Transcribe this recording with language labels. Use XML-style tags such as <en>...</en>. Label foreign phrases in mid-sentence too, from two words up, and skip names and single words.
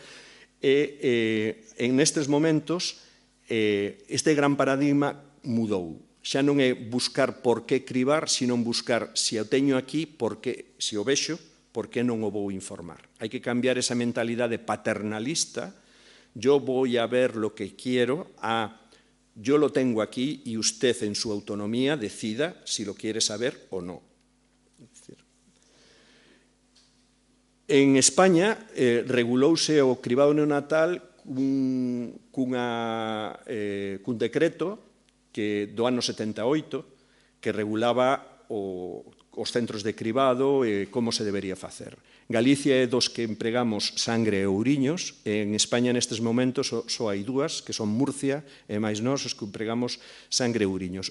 <gl>E nestes momentos este gran paradigma mudou. Xa non é buscar por que cribar, sino buscar se o teño aquí, se o vexo, por que non o vou informar. Hai que cambiar esa mentalidade paternalista,</gl> <es>yo voy a ver lo que quiero, yo lo tengo aquí y usted en su autonomía decida si lo quiere saber o no.</es> <gl>En España regulouse o cribado neonatal cun decreto do ano 78 que regulaba os centros de cribado e como se debería facer. Galicia é dos que empregamos sangre e ouriños, e en España nestes momentos só hai dúas, que son Murcia e máis nós, os que empregamos sangre e ouriños.</gl>